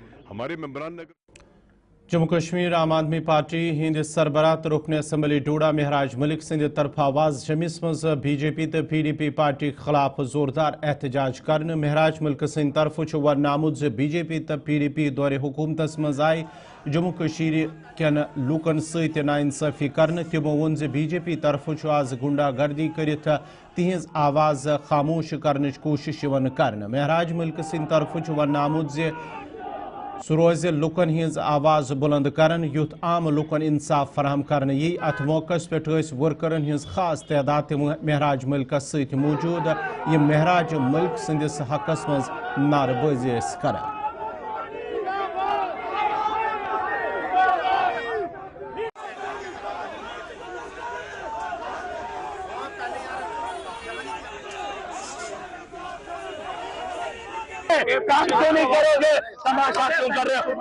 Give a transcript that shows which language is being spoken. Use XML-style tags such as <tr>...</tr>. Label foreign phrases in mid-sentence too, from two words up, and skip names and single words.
<hi>हमारे मेंबरान ने</hi> <ks>जम्मू कश्मीर आम आदमी पार्टी हिंद सरबराह रुकन असम्बली डोडा महराज मलिक सिंध तरफ आवाज जमिस मज बीजेपी तो PDP पार्टी खिलाफ जोरदार एहतजाज कर। महराज मलिक सिंध तरफ व नामुद बीजेपी तो PDP दौरे हुकूमतस मज आए जम्मू कश्मीर कन लूकन सत नाइंसाफी कर। तमो वोन BJP तरफ आज गुंडागर्दी कर तिहज आवाज खामोश करने कोशिश कर। महराज मलिक सिंध तरफ व नामुद सह रोज लुकन हज आवाज बुलंद करन युथ आम लुकन इंसाफ फराहम करने यी। अथ मौकस पे वर्करन हज खास तादाद महराज मलिकस सत मौजूद, ये महराज मलिक सिंदिस हकस मज नारेबाजी कर।</ks> <hi>काम क्यों नहीं करोगे, तमाशा क्यों कर रहे हो?</hi>